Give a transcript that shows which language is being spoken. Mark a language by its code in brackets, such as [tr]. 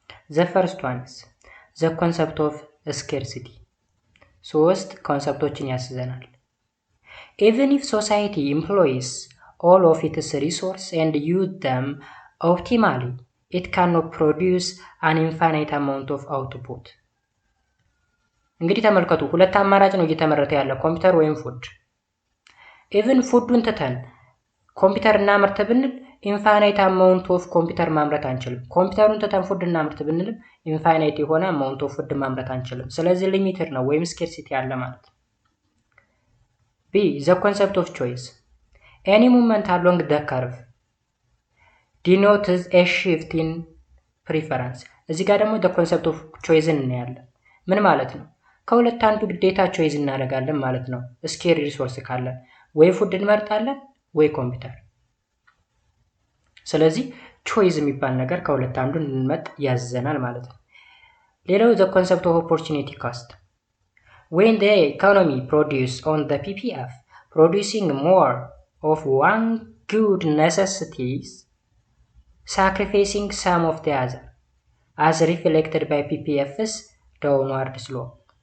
[en] The first one is the concept of scarcity. [am] 3 ኮንሰፕቶችን ያስዘናል። [en] Even if society employs all of its resources and use them optimally, it cannot produce an infinite amount of output. [am] እንግዲህ ተመልከቱ፣ ሁለት አማራጭ ነው እየተመረተ ያለው ኮምፒውተር ወይም ፉድ። ኢቭን ፉዱን ትተን ኮምፒውተር እናምርት ብንል ኢንፋይናይት አማውንት ኦፍ ኮምፒውተር ማምረት አንችልም። ኮምፒውተሩን ትተን ፉድ እናምርት ብንልም ኢንፋይናይት የሆነ አማውንት ኦፍ ፉድ ማምረት አንችልም። ስለዚህ ሊሚትድ ነው ወይም ስኬርሲቲ ያለ ማለት ነው። ቢ [en] the concept of choice. Any movement along the curve denotes a shift in preference. [am] እዚህ ጋር ደግሞ [en] the concept of choice [am] እናያለን። ምን ማለት ነው? ከሁለት አንዱ ግዴታ ቾይዝ እናደርጋለን ማለት ነው። ስኬር ሪሶርስ ካለን ወይ ፉድ እንመርጣለን ወይ ኮምፒውተር። ስለዚህ ቾይዝ የሚባል ነገር ከሁለት አንዱ እንመጥ ያዘናል ማለት ነው። ሌላው [en] the concept of opportunity cost. When the economy produces on the PPF, producing more of one good necessities, sacrificing some of the other, as reflected by PPF's downward slope.